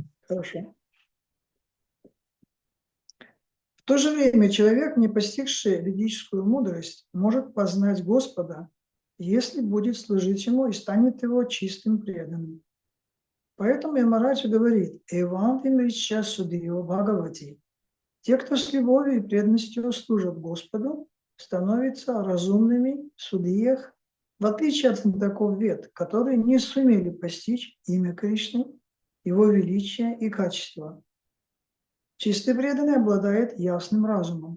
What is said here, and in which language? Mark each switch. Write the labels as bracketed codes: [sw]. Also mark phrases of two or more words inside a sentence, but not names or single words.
[ru] Хорошо. В то же время человек, не постигший ведическую мудрость, может познать Господа, если будет служить Ему и станет Его чистым преданным. Поэтому Ямарадж говорит: [sa] «एवं विमृश्य सुधियो भगवति». [ru] Те, кто с любовью и преданностью служат Господу, становятся разумными в судьях, в отличие от знатоков вед, которые не сумели постичь имя Кришны, Его величие и качество. Чистый преданный обладает ясным разумом.